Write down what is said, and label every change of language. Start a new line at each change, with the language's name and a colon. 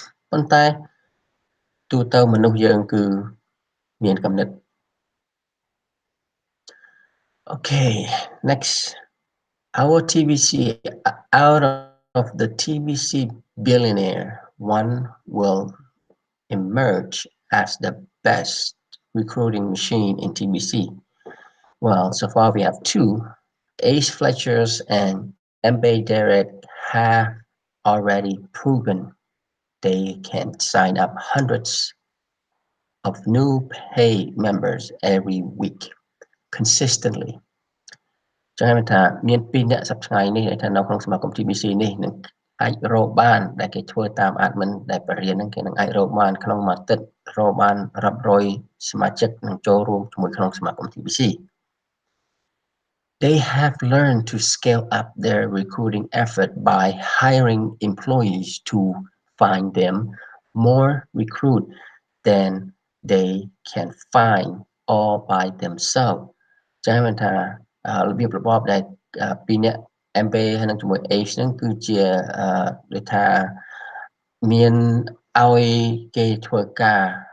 Khmer: ប៉ុន្តែទូទៅមនុស្សយើងគឺមានគំនិត
English: Okay, next, our TBC, out of the TBC billionaire, one will emerge as the best recruiting machine in TBC. Well, so far we have two. Ace Fletchers and MB Derek have already proven they can sign up hundreds of new paid members every week consistently.
Khmer: ចឹងហើយថាមាន2អ្នកសប្តាហ៍នេះថានៅក្នុងសមាគម TBC នេះនឹងអាចរកបានដែលគេធ្វើតាម admin ដែលបរិញ្ញាហ្នឹងគេនឹងអាចរកបានក្នុងមួយអាទិត្យរកបានរាប់រយសមាជិកនឹងចូលរួមជាមួយក្នុងសមាគម TBC.
English: They have learned to scale up their recruiting effort by hiring employees to find them more recruit than they can find all by themselves.
Khmer: ចឹងមិនថារបៀបរបបដែលពីរអ្នក MB ហើយនឹងជាមួយ H ហ្នឹងគឺជាដូចថាមានឲ្យគេធ្វើការ